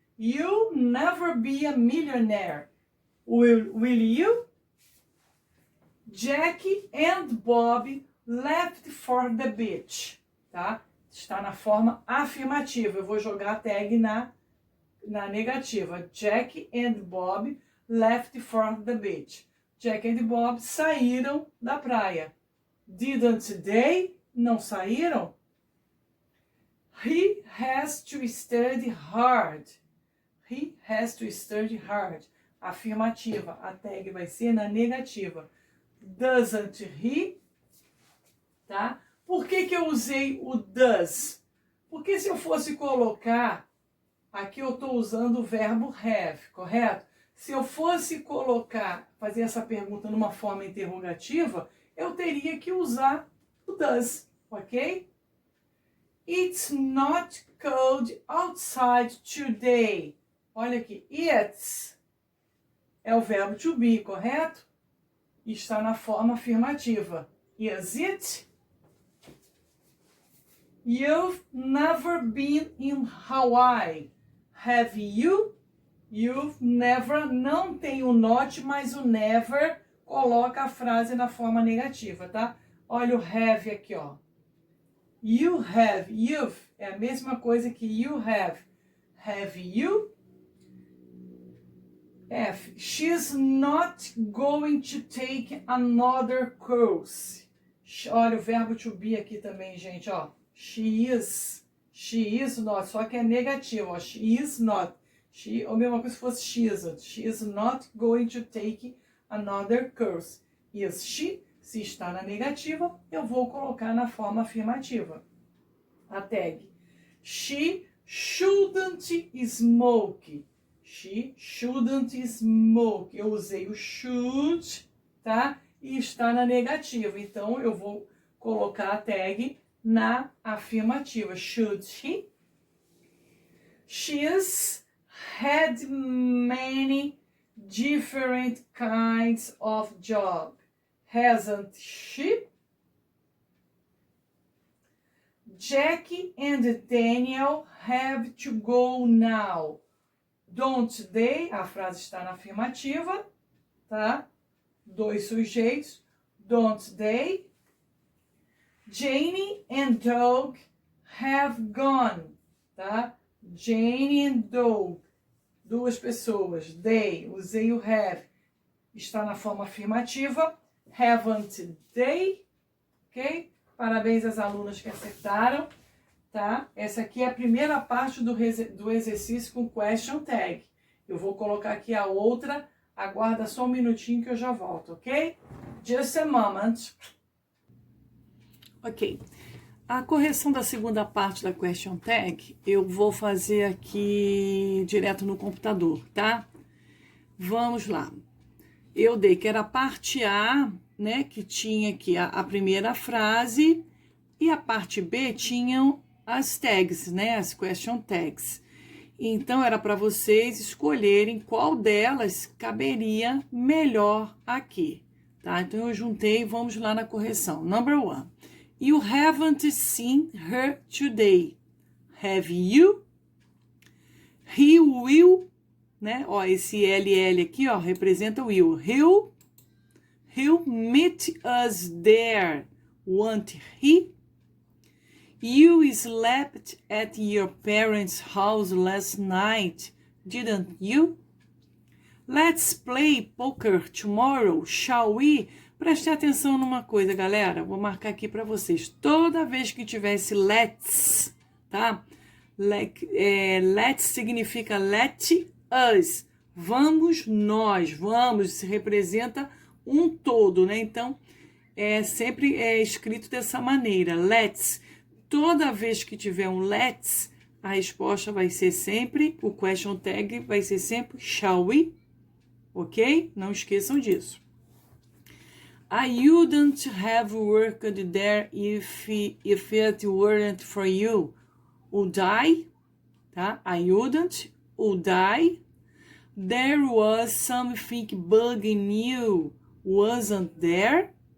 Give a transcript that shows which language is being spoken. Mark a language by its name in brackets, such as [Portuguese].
[English] You'll never be a millionaire. Will you? Jack and Bob left for the beach. [Portuguese] Tá? Está na forma afirmativa. Eu vou jogar a tag na negativa. [English] Jack and Bob left for the beach. [Portuguese] Jack and Bob saíram da praia. [English] Didn't they? [Portuguese] Não saíram? [English] He has to study hard. He has to study hard. Afirmativa. [Portuguese] A tag vai ser na negativa. [English] Doesn't he? [Portuguese] Tá? Por que eu usei o does? Porque se eu fosse colocar, aqui eu estou usando o verbo have, correto? Se eu fosse colocar, fazer essa pergunta numa forma interrogativa, eu teria que usar o does, ok? [English] It's not cold outside today. [Portuguese] Olha aqui, it's é o verbo to be, correto? Está na forma afirmativa. [English] Is it? You've never been in Hawaii. Have you? You've never, [Portuguese] não tem o not, mas o never coloca a frase na forma negativa, tá? Olha o have aqui, ó. [English] You have, you've, [Portuguese] é a mesma coisa que [English] you have. Have you? F, she's not going to take another course. [Portuguese] Olha o verbo to be aqui também, gente, ó. [English] She is not, [Portuguese] só que é negativo, ó. She is not. She, ou mesma coisa se fosse [English] she isn't. She is not going to take another course. Is she? [Portuguese] Se está na negativa, eu vou colocar na forma afirmativa. A tag. [English] She shouldn't smoke. She shouldn't smoke. [Portuguese] Eu usei o should, tá? E está na negativa. Então, eu vou colocar a tag na afirmativa. [English] Should she? She's had many different kinds of job. Hasn't she? Jack and Daniel have to go now. Don't they? [Portuguese] A frase está na afirmativa, tá? dois sujeitos, [English] don't they? Jane and Doug have gone, tá? [Portuguese] Jane and Doug, duas pessoas. They, usei o have, está na forma afirmativa. [English] Haven't they? [Portuguese] Ok? Parabéns às alunas que acertaram, tá? Essa aqui é a primeira parte do exercício com question tag. Eu vou colocar aqui a outra, aguarda só um minutinho que eu já volto, ok? [English] Just a moment. Ok. [Portuguese] A correção da segunda parte da question tag, eu vou fazer aqui direto no computador, tá? Vamos lá. Eu dei que era a parte A, né, que tinha aqui a primeira frase, e a parte B tinham as tags, né, as question tags. Então, era para vocês escolherem qual delas caberia melhor aqui, tá? Então, eu juntei, vamos lá na correção. [English] Number 1. You haven't seen her today. Have you? He will, né? [Portuguese] Ó, esse LL aqui, ó, representa o will. [English] He'll meet us there. Won't he? You slept at your parents' house last night, didn't you? Let's play poker tomorrow, shall we? [Portuguese] Preste atenção numa coisa, galera. Vou marcar aqui para vocês. Toda vez que tivesse let's, tá? Let's significa let us. Vamos nós, vamos, representa um todo, né? Então, sempre é escrito dessa maneira, let's. Toda vez que tiver um let's, a resposta vai ser sempre, o question tag vai ser sempre shall we, ok? Não esqueçam disso. [English] I wouldn't have worked there if it weren't for you. Would I? Tá? I wouldn't. Would I? There was something bugging you, wasn't there?